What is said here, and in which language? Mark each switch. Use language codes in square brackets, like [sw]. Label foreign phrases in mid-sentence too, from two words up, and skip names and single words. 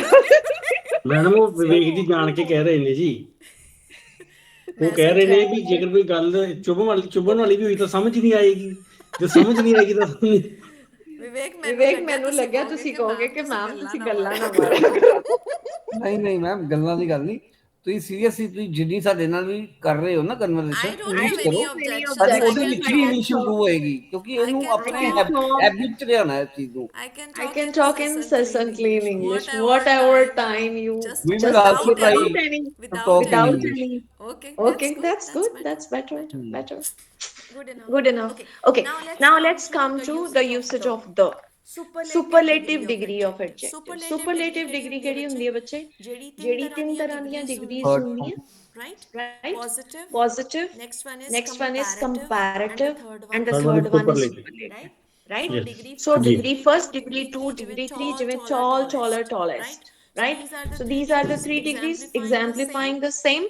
[pa] ਮੈਡਮ ਉਹ ਵਿਵੇਕ ਜੀ ਜਾਣ ਕੇ ਕਹਿ ਰਹੇ ਨੇ ਜੀ, ਉਹ ਕਹਿ ਰਹੇ ਨੇ ਵੀ ਜੇਕਰ ਕੋਈ ਗੱਲ ਚੁਭਣ ਵਾਲੀ ਵੀ ਹੋਈ ਤਾਂ ਸਮਝ ਨਹੀਂ ਆਏਗੀ, ਜੇ ਸਮਝ ਨਹੀਂ ਆਏਗੀ ਤਾਂ ਵਿਵੇਕ ਮੈਨੂੰ ਲੱਗਿਆ ਤੁਸੀਂ ਕਹੋਗੇ ਕਿ ਮੈਮ ਤੁਸੀਂ ਗੱਲਾਂ ਨਾ ਮਾਰੋ। ਨਹੀਂ ਮੈਮ, ਗੱਲਾਂ ਦੀ ਗੱਲ ਨਹੀਂ, ਤੁਸੀਂ ਸੀਰੀਅਸਲੀ ਤੁਸੀਂ ਜਿੰਨੀ ਸਾਡੇ ਨਾਲ ਵੀ ਕਰ ਰਹੇ ਹੋ ਨਾ [en] I [pa] ਕਨਵਰਸੇਸ਼ਨ [en] don't [pa] ਪਲੀਜ਼ [en] have any [pa] ਕਰੋ, [en] objection. [pa] ਸਾਡੀ [en] I [pa] ਉਹਦੇ [en] can [pa] ਵਿੱਚ ਵੀ [en] talk. [pa] ਇਨੀਸ਼ੀਏਟਿਵ ਹੋਏਗੀ, ਕਿਉਂਕਿ ਇਹਨੂੰ [en] can [pa] ਆਪਣੇ [en] talk. [pa] ਹੈਬਿਟ ਚ ਲਿਆਉਣਾ ਹੈ ਇਸ ਚੀਜ਼ ਨੂੰ। [en] I can I talk can in talk in succinct clean English, whatever whatever time, time you just We will without also try any, to without talk in any. English. any. Okay, Okay, that's good. better. That's better. Better. Good enough. Good enough. Okay. Now let's come to the usage of the. Superlative degree of adjective. Superlative degree [pa] ਕਿਹੜੀ ਹੁੰਦੀ ਹੈ ਬੱਚੇ? ਜਿਹੜੀ ਤਿੰਨ ਤਰ੍ਹਾਂ ਦੀਆਂ degrees [en] Third [pa] ਹੁੰਦੀਆਂ, [en] Right? right? Positive. Positive. Next one is comparative. And the Third one is third one is superlative. superlative. Right? Right? So Yes. degree So first, degree first, degree two, degree degree three, tall, degree taller, taller, tallest. tallest. Right? Right? So So these are the three degrees exemplifying the same.